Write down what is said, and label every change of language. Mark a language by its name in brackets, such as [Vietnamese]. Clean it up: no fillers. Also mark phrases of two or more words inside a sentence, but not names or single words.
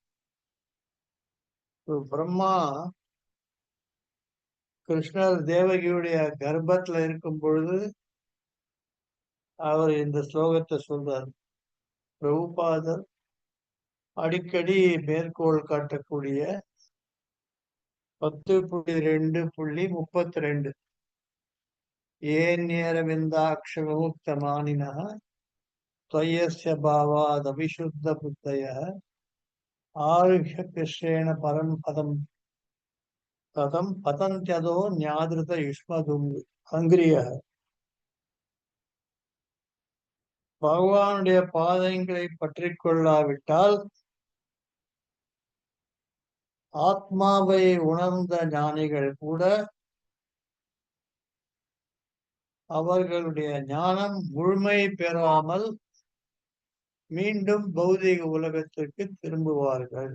[Tamil] பிரம்மா கிருஷ்ணர் தேவகியுடைய கர்ப்பத்துல இருக்கும் பொழுது அவர் இந்த ஸ்லோகத்தை சொல்றார். பிரபுபாதர் அடிக்கடி மேற்கோள் காட்டக்கூடிய [Sanskrit] 10.2.32 येऽन्येऽरविन्दाक्ष विमुक्त मानिनः त्वयस्य भावाद् अविशुद्ध बुद्धयः आरुह्य कृष्णेन परम पदम कथम पतन्त्यदो न्यादृत युष्मदुम् हंग्रियः. [Tamil] பகவானுடைய பாதங்களை பற்றி கொள்ளாவிட்டால் ஆத்மாவை உணர்ந்த ஞானிகள் கூட அவர்களுடைய ஞானம் முழுமை பெறாமல் மீண்டும் பௌதிக உலகத்திற்கு திரும்புவார்கள்.